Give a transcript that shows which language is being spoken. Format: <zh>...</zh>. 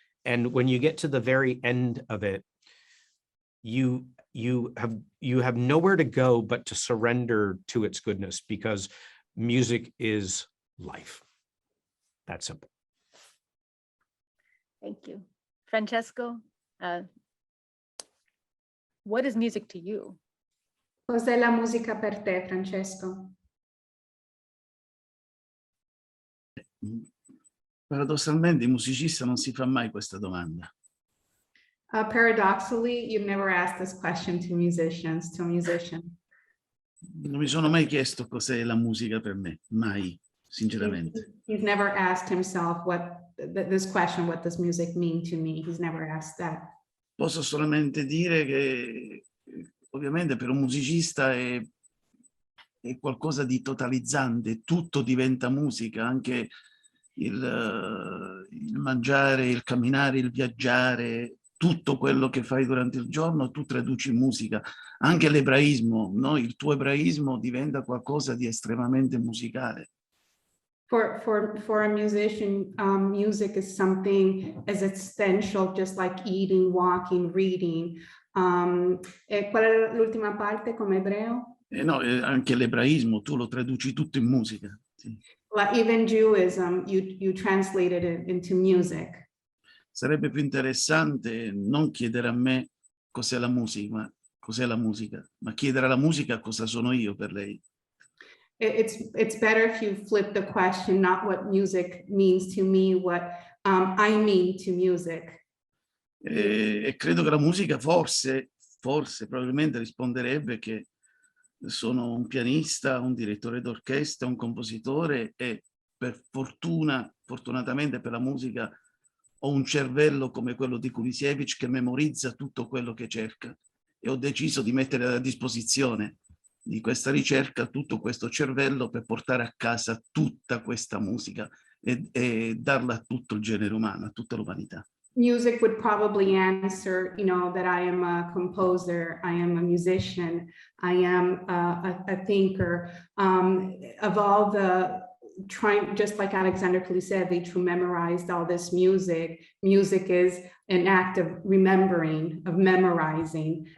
<en>And when you get to the very end of it, you have nowhere to go but to surrender to its goodness, because music is life. That simple. Thank you. Francesco, what is music to you?</en> <it>Cos'è la musica per te, Francesco? Paradossalmente, il musicista non si fa mai questa domanda.</it> <en>Paradoxically, you've never asked this question to musicians, to a musician.</en> <it>Non mi sono mai chiesto cos'è la musica per me, mai, sinceramente.</it> <en>He's never asked himself this question, what does music mean to me? He's never asked that.</en> <it>Posso solamente dire che ovviamente per un musicista è qualcosa di totalizzante, tutto diventa musica, anche il mangiare, il camminare, il viaggiare, tutto quello che fai durante il giorno, tu traduci in musica. Anche l'ebraismo, no? Il tuo ebraismo diventa qualcosa di estremamente musicale.</it> <en>For a musician, music is something as essential, just like eating, walking, reading.</en> <it>E qual è l'ultima parte come ebreo? No, anche l'ebraismo, tu lo traduci tutto in musica. Sì.</it> <en>Well, even Judaism, you translated it into music.</en> <it>Sarebbe più interessante non chiedere a me cos'è la musica, ma chiedere alla musica cosa sono io per lei.</it> <en>It's better if you flip the question, not what music means to me, what I mean to music.</en> <it>E credo che la musica forse, probabilmente risponderebbe che sono un pianista, un direttore d'orchestra, un compositore e fortunatamente per la musica ho un cervello come quello di Kurisevich che memorizza tutto quello che cerca e ho deciso di mettere a disposizione di questa ricerca tutto questo cervello per portare a casa tutta questa musica e darla a tutto il genere umano, a tutta l'umanità.</it> <en>Music would probably answer, that I am a composer, I am a musician, I am a thinker. Of all the just like Alexander Kulisevich, who memorized all this music, music is an act of remembering, of memorizing.</en>